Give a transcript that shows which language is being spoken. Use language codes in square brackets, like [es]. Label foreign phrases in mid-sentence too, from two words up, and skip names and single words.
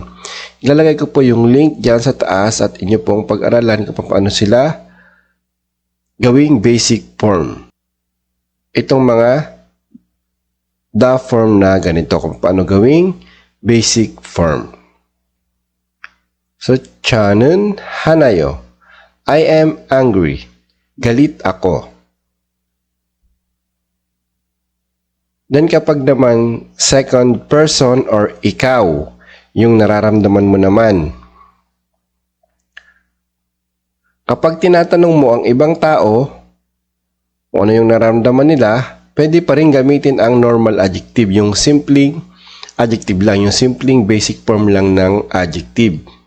[tl] Ilalagay ko po yung link dyan sa taas at inyo pong pag-aralan kung paano sila gawing [en] basic form. [tl] Itong mga [en] the form [tl] na ganito kung paano gawing [en] basic form. [tl] So, [ko] 저는 화나요. [en] I am angry. [tl] Galit ako. Then kapag naman [en] second person [tl] or ikaw, yung nararamdaman mo naman. Kapag tinatanong mo ang ibang tao kung ano yung nararamdaman nila, pwede pa rin gamitin ang [en] normal adjective, [tl] yung simpleng adjective lang, yung simpleng [en] basic form [tl] lang ng adjective.